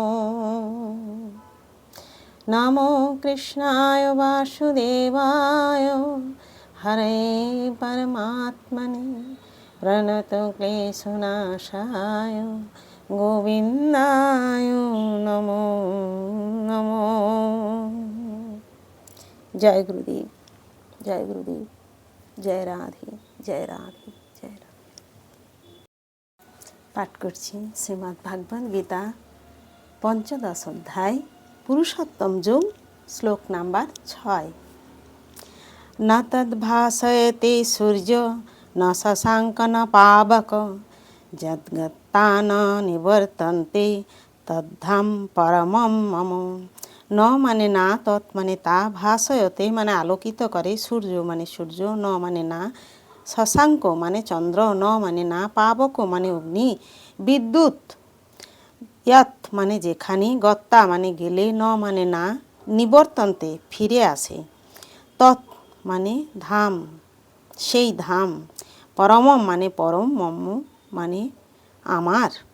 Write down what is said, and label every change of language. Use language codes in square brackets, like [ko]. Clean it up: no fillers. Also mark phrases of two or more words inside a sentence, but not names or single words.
[sa] नमो कृष्णाय वासुदेवाय हरे परमात्मने प्रणतक्लेशनाशाय गोविन्दाय नमो नमो। जय गुरुदेव, जय गुरुदेव, जय राधे जय राधे जय राधे। [bn] पाठ करছি শ্রীমদ্ ভাগবত গীতা পঞ্চদশ অধ্যায় পুরুষোত্তম যোগ, শ্লোক নাম্বার 6। [sa] न तद्भासयते सूर्यो न शशाङ्क न पावक यद्गत्ता न निवर्तन्ते तद्धाम परमं मम। [bn] न মানে না, তৎ মানে তা, ভাসয়তে মানে আলোকিত করে, সূর্য মানে সূর্য, ন মানে না, শশাঙ্ক মানে চন্দ্র, ন মানে না, পাবক মানে অগ্নি, বিদ্যুৎ, ইয়াত মানে যেখানে, গত্তা মানে গেলে, ন মানে না, নিবর্তন্তে ফিরে আসে, তৎ মানে ধাম সেই ধাম, পরমম মানে পরম, মম মানে আমার।